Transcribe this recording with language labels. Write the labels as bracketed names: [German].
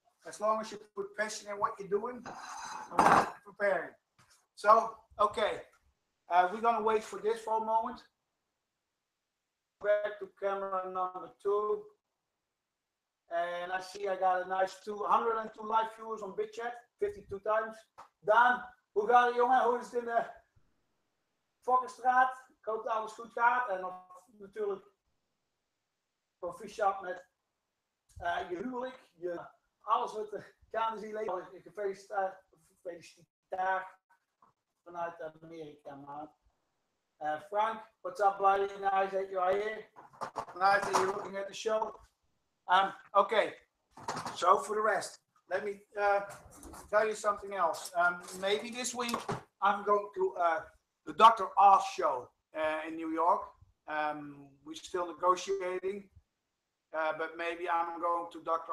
[English] As long as you put passion in what you're doing and what you're preparing. So, okay. We're going to wait for this for a moment. Back to camera number 2. And I see I got a nice 102 live viewers on BitChat. 52 times. [Dutch] Daan, hoe gaat het, jongen? Hoe is het in de Fokkerstraat? Ik hoop dat alles goed gaat. En natuurlijk proficiat met je huwelijk. Alles wat de KNSI leven. Gefeliciteerd vanuit Amerika, man. [English] Frank, what's up, buddy? Nice that you are here. Nice that you're looking at the show. Okay, so for the rest, let me tell you something else. Maybe this week I'm going to the Dr. Oz show in New York. We're still negotiating, but maybe I'm going to Dr.